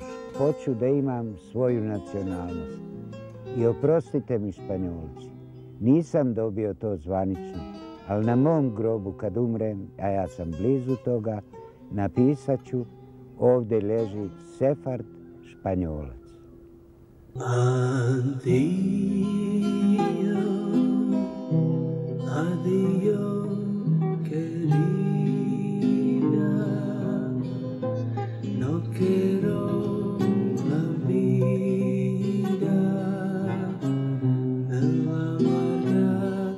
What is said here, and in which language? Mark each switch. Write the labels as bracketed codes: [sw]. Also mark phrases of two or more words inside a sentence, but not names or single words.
[hr] Hoću da imam svoju nacionalnost. I oprostite mi Španjolci, nisam dobio to zvanično, ali na mom grobu kad umrem, a ja sam blizu toga, napisat ću ovdje leži Sefard Španjolac. [es] Adiós, adiós, querida, no quiero la vida, la verdad.